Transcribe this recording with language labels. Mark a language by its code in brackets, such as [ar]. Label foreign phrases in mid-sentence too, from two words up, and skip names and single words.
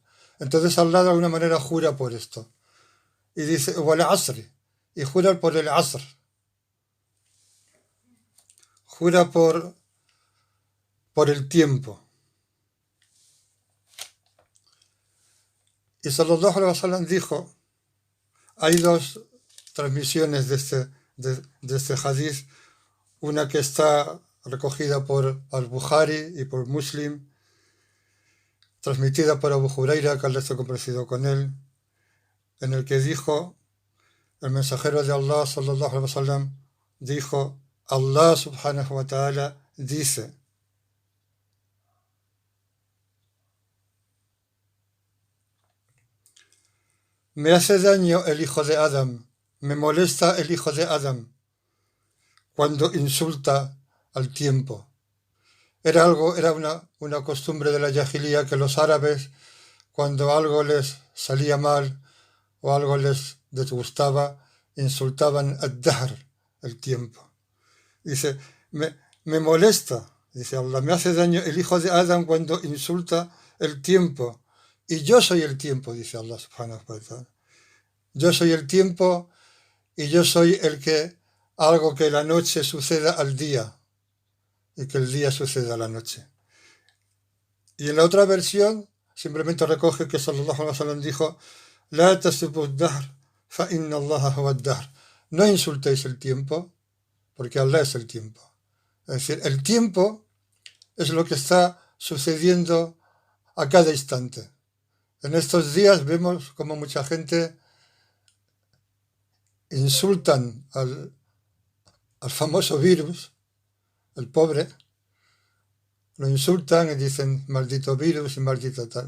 [es] Entonces Allah de alguna manera jura por esto. Y dice, [ar] والعصر, [es] y jura por el Asr. Jura por el tiempo. Y [ar] صلى الله عليه وسلم [es] dijo, hay 2 transmisiones de este hadith, una que está recogida por al-Bukhari y por Muslim, transmitida por Abu Huraira, que Allah esté complacido con él, en el que dijo, el mensajero de Allah [ar] صلى الله عليه وسلم [es] dijo: [ar] الله سبحانه وتعالى [es] dice: me hace daño el hijo de Adam, me molesta el hijo de Adam cuando insulta al tiempo. Era una costumbre de la Yahilía, que los árabes, cuando algo les salía mal o algo les disgustaba, insultaban ad-dahr, el tiempo. Dice, me molesta, dice Allah, me hace daño el hijo de Adam cuando insulta el tiempo. Y yo soy el tiempo, dice [ar] الله سبحانه وتعالى. [es] Yo soy el tiempo y yo soy el que hago que la noche suceda al día. y que el día suceda la noche. Y en la otra versión simplemente recoge que [ar] صلى الله عليه وسلم [es] dijo: [ar] لا تسبوا الدهر فإن الله هو الدهر. [es] No insultéis el tiempo, porque Allah es el tiempo. Es decir, el tiempo es lo que está sucediendo a cada instante. En estos días vemos como mucha gente insultan al famoso virus, el pobre, lo insultan y dicen maldito virus y maldito tal.